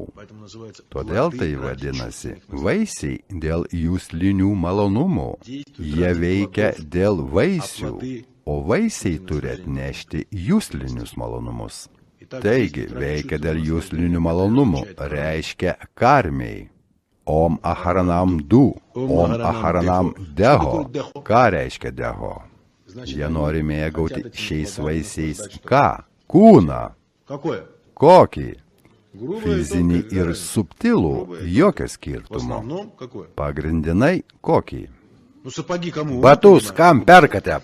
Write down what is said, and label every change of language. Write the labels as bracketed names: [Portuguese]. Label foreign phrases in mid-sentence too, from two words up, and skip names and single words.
[Lithuanian] Todėl tai vadinasi vaisiai dėl jūslinių malonumų. Jie veikia dėl vaisių, o vaisiai turi atnešti jūslinius malonumus. Taigi, veikia dėl jūslinių malonumų, reiškia karmiai. Om aharanam du, om aharanam deho. Ką reiškia deho? Jie nori mėgauti šiais vaisiais ką? Kūną. Kokį? Fizinį ir subtilų, jokio skirtumo. Pagrindinai kokį? Batus kam perkate?